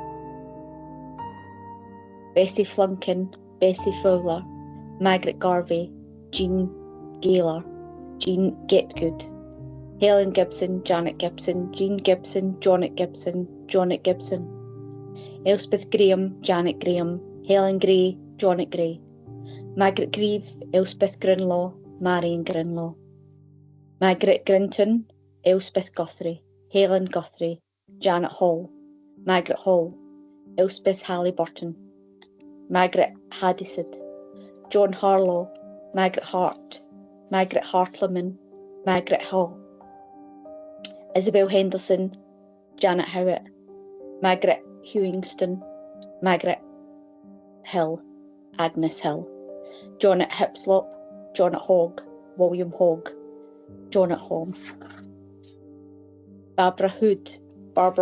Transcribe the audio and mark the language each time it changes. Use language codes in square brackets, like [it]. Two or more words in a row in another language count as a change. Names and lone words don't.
[en] Bessie Flunkin, Bessie Fowler, Margaret Garvey, Jean Gaylor, Jean Getgood, Helen Gibson, Janet Gibson, Jean Gibson, Janet Gibson, Janet Gibson, Elspeth Graham, Janet Graham, Helen Gray, Janet Gray, Margaret Grieve, Elspeth Grinlaw, Marion Grinlaw, Margaret Grinton, Elspeth Guthrie, Helen Guthrie, Janet Hall, Margaret Hall, Elspeth Halliburton, Margaret Hadisad, John Harlow, Margaret Hart, Margaret Hartleman, Margaret Hall, Isabel Henderson, Janet Howitt, Margaret Hewingston, Margaret Hill, Agnes Hill, Janet Hipslop, Janet Hogg, William Hogg, Janet Holm, Barbara Hood, Barbara